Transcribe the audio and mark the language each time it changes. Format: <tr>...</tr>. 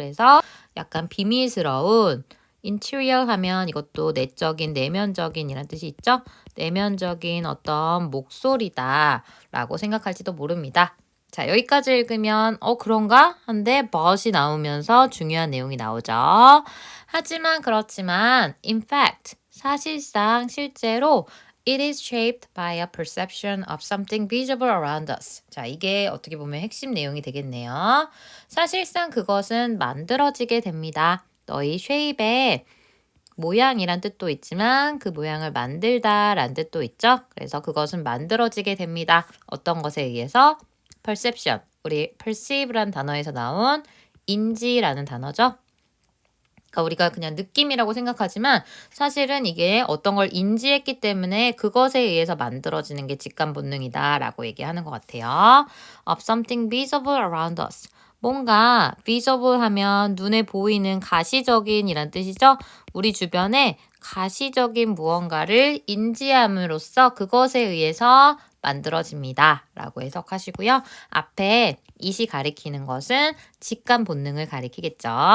<ko>그래서 약간 비밀스러운 interior 하면 이것도 내적인, 내면적인 이란 뜻이 있죠. 내면적인 어떤 목소리다 라고 생각할지도 모릅니다. 자, 여기까지 읽으면 그런가? 한데 but이 나오면서 중요한 내용이 나오죠. 하지만 그렇지만</ko> <en>in fact,</en> <ko>사실상 실제로</ko> <en>it is shaped by a perception of something visible around us.</en> <ko>자, 이게 어떻게 보면 핵심 내용이 되겠네요. 사실상 그것은 만들어지게 됩니다. 너희 shape에 모양이란 뜻도 있지만 그 모양을 만들다 란 뜻도 있죠. 그래서 그것은 만들어지게 됩니다. 어떤 것에 의해서? perception, 우리 perceive란 단어에서 나온 인지라는 단어죠. 그러니까 우리가 그냥 느낌이라고 생각하지만 사실은 이게 어떤 걸 인지했기 때문에 그것에 의해서 만들어지는 게 직감 본능이다 라고 얘기하는 것 같아요.</ko> <en>of something visible around us.</en> <ko>뭔가 visible 하면 눈에 보이는 가시적인 이란 뜻이죠. 우리 주변에 가시적인 무언가를 인지함으로써 그것에 의해서 만들어집니다 라고 해석하시고요. 앞에 it이 가리키는 것은 직감 본능을 가리키겠죠.</ko>